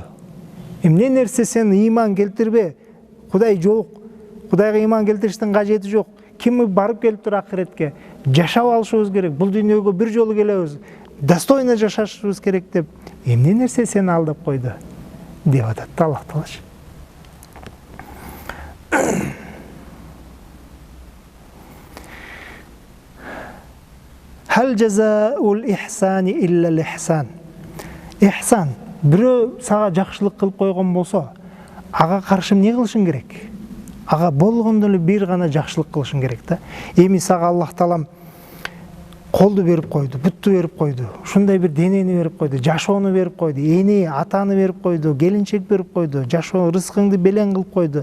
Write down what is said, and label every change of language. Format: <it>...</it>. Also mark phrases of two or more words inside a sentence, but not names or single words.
<ky>Эмне нерсе сен иман келтирбе? Кудай жок. Кудайга иман келтириштин кажети жок. Ким барып келип тур акыретке? Жашап алышыбыз керек. Бул дүйнөгө бир жолу келебиз. Достойно жашашыбыз керек деп. Эмне нерсе сени алдап койду? Деп атат Аллах Таала.</ky> <ar>هل جزاء الإحسان إلا الإحسان.</ar> <ky>Ихсан, бирөө сага жакшылык кылып койгон болсо, ага каршы эмне кылышың керек? Ага болгондо эле бир гана жакшылык кылышың керек да. Эми сага Аллах Таалам колду берип койду, бутту берип койду, ушундай бир денени берип койду, жашоону берип койду, эне атаны берип койду, келинчек берип койду, жашоо рызкыңды белең кылып койду.</ky>